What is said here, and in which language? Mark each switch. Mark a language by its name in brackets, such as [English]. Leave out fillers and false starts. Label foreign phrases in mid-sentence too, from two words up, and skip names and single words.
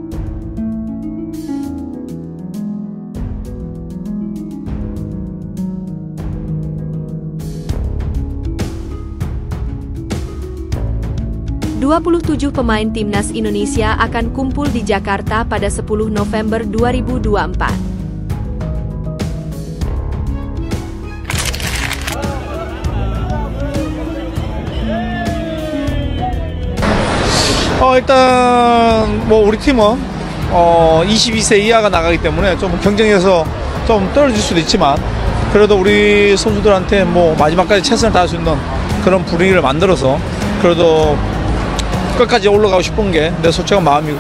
[Indonesian] ...27 pemain timnas Indonesia akan kumpul di Jakarta pada 10 November 2024. [Korean] 일단 뭐 우리 팀은 22세 이하가 나가기 때문에 좀 경쟁에서 좀 떨어질 수도 있지만 그래도 우리 선수들한테 뭐 마지막까지 최선을 다할 수 있는 그런 분위기를 만들어서 그래도 끝까지 올라가고 싶은 게 내 솔직한 마음이고.